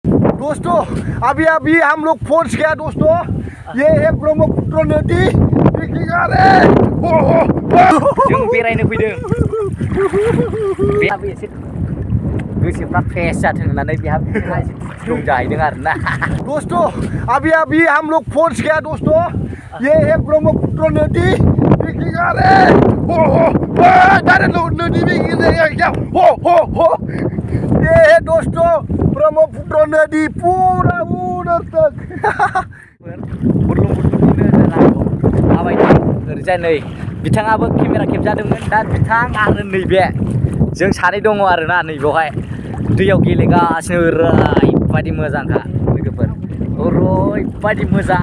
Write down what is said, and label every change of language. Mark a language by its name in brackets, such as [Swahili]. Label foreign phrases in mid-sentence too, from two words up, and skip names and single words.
[Hindi] दोस्तों अभी अभी हम लोग पहुंच गया दोस्तों। ये है ब्रह्मपुत्र नदी। [Bodo] जों बेरायनो फैदों बेहाबो एसे गोसोफ्रा फ्रेश जाथों होननानै बेहा एसे रंजाहैदों आरोना। [Hindi] दोस्तों अभी अभी हम लोग पहुंच गया दोस्तों। ये है ब्रह्मपुत्र नदी। ये है दोस्तों ब्रह्मपुत्र नदी पूरा उधर तक। [Bodo] माबायदि ओरैजाय नै बिथाङाबो केमेरा खेबजादोंमोन। दा बिथां आरो नैबे जों सानै दङ आरोना नैबेवहाय दैयाव गेलेगासिनो। ओरैबायदि मोजांखा लोगोफोर, ओरैबायदि मोजां।